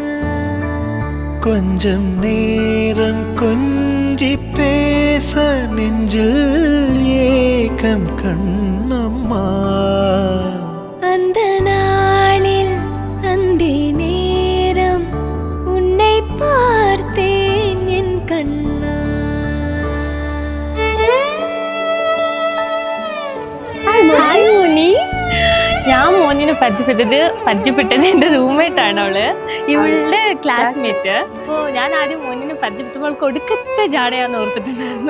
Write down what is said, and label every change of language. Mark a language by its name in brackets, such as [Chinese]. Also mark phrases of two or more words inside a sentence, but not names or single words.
[Tamil] கொஞ்சம் நேரம் கொஞ்சி பேச நெஞ்சில் ஏக்கம் கண்ணம்மா. அந்த நாளில் அந்தி நேரம் உன்னை பார்த்தேன் என் கண்ணா. [Malayalam] ഹായ് മോനി. ഞാൻ മോനിനെ പരിചയപ്പെട്ടത് എൻ്റെ റൂംമേറ്റ് ആണ് അവള്, ഇവളുടെ ക്ലാസ്മേറ്റ്. അപ്പോൾ ഞാൻ ആദ്യം മോനിനെ പരിചയപ്പെട്ടപ്പോൾ അവൾക്ക് ഒടുക്കത്തെ ജാടയാന്ന് ഓർത്തിട്ടുണ്ടായിരുന്നു.